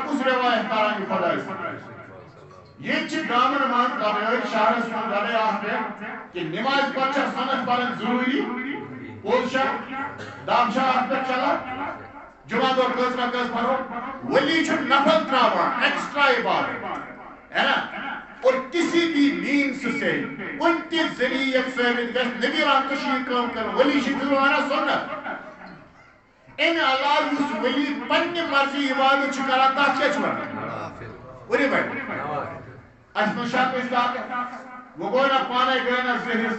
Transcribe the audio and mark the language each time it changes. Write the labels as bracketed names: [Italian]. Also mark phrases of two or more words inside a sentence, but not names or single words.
[Kashmiri] کُس روایت کران یہِ خۄداے سۭتۍ یہ چھِ گامن منٛز لبٲے شہرس منٛز لبٲے اتھ پٮ۪ٹھ کہ نماز پتہٕ چھا سۄنت پرٕنۍ ضروٗری پوٚز چھا دم چھا اتھ پٮ۪ٹھ چلان جمعہ دۄہ کٔژ رکٲژ پرو ؤلی چھُ نفل تراوان [Urdu] ایکسٹرا عبادت ہے نا اور کسی بھی مینس سے [Kashmiri] کُنہِ تہِ ذریعہٕ ثٲبت گژھِ نبی رحمتہ چھُ یہِ کٲم کران ؤلی چھِ ونان سۄنت امہِ علاوٕ یُس ؤلی پننہِ مرضی عبادت چھُ کران تتھ کیٛاہ چھُ ونان ؤنِو بھائی اَسہِ منٛز چھا کٲنٛسہِ طاقت وۄنۍ گوٚو نا پانے گٔے نا ذہنس